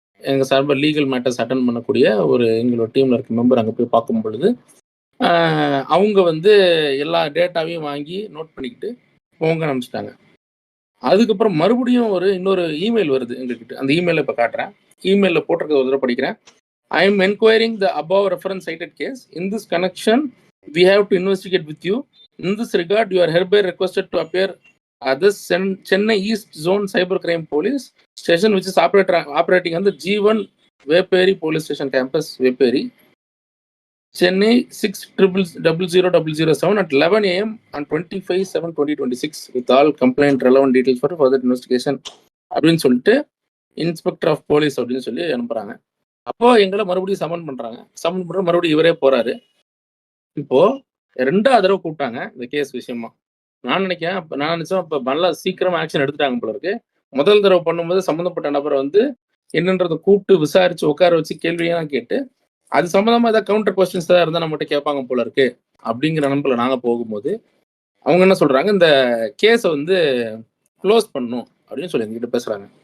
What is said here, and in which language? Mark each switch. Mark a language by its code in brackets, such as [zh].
[ta] எங்கள் சார்பாக legal matters attend பண்ணக்கூடிய ஒரு எங்களோட டீமில் இருக்க மெம்பர் அங்கே போய் பார்க்கும் பொழுது அவங்க வந்து எல்லா டேட்டாவையும் வாங்கி நோட் பண்ணிக்கிட்டு போங்க அனுப்பிச்சிட்டாங்க. அதுக்கப்புறம் மறுபடியும் இன்னொரு இமெயில் வருது எங்ககிட்ட. அந்த இமெயிலை இப்போ காட்டுறேன். இமெயிலில் போட்டிருக்க ஒரு தடவை படிக்கிறேன். [en] I am enquiring the above reference cited case. In this connection, we have to investigate with you. In this regard, you are hereby requested to appear at the Chennai East Zone Cybercrime Police Station, which is operating on the G1 Veperi Police Station Campus, Veperi, Chennai 6000007 at 11 a.m. on 25/7/2026 with all complaint relevant details for further investigation. [ta] அப்படின்னு சொல்லிட்டு inspector of police அப்படின்னு சொல்லி அனுப்புறாங்க. அப்போ எங்களை மறுபடியும் சமன் பண்றாங்க. சமன் பண்ற மறுபடியும் இவரே போறாரு. இப்போ 2வது தடவை கூப்பிட்டாங்க இந்த கேஸ் விஷயமா. நான் நினைச்சேன் இப்போ நல்லா சீக்கிரமா ஆக்ஷன் எடுத்துட்டாங்க போல இருக்கு. முதல் தடவை பண்ணும்போது சம்மந்தப்பட்ட நபரை வந்து என்னன்றதை கூப்பிட்டு விசாரிச்சு உட்கார வச்சு கேள்வியெல்லாம் கேட்டு அது சம்மந்தமா ஏதாவது கவுண்டர் கொஸ்டின்ஸ் ஏதாவது இருந்தால் நம்மகிட்ட கேட்பாங்க போல இருக்கு அப்படிங்கிற நினைப்புல நாங்க போகும்போது அவங்க என்ன சொல்றாங்க, இந்த கேஸை வந்து க்ளோஸ் பண்ணும் அப்படின்னு சொல்லி எங்ககிட்ட பேசுறாங்க.